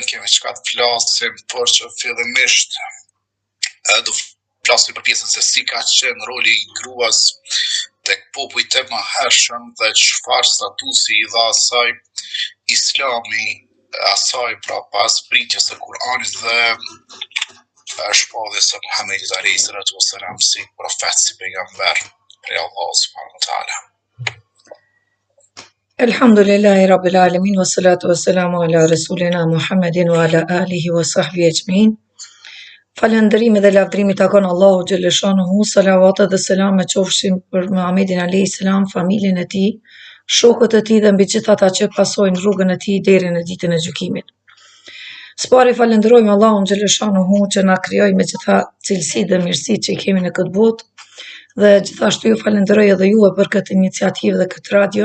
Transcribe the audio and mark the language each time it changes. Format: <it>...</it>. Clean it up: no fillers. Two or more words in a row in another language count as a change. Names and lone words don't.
<sq>kemi çka të flasim, por që fillimisht do flasim për pjesën se si ka qenë roli i gruas tek popujt e mëhershëm dhe çfarë statusi i dha asaj Islami, asaj pra pas pritjes së Kuranit dhe shpalljes së Muhamedit</sq> <ar>عليه الصلاة والسلام</ar> <sq>si profet, si pejgamber prej Allahut</sq> <ar>سبحانه وتعالى. الحمد لله رب العالمين، والصلاة والسلام على رسولنا محمد وعلى آله وصحبه أجمعين.</ar> <sq>Falëndërimi dhe lavdërimi takon Allahu xhaleshanuhu, salavatet dhe selame qofshin për Muhammedin</sq> <ar>عليه السلام,</ar> <sq>familjen e tij, shokët e tij dhe mbi gjithë ata që pasojnë rrugën e tij deri në ditën e gjykimit. S'pari falenderojmë Allahun xhaleshanuhu që na krijoi me gjitha cilësitë dhe mirësitë që i kemi në këtë botë, dhe gjithashtu ju falenderoj edhe juve për këtë iniciativë dhe këtë radio.</sq>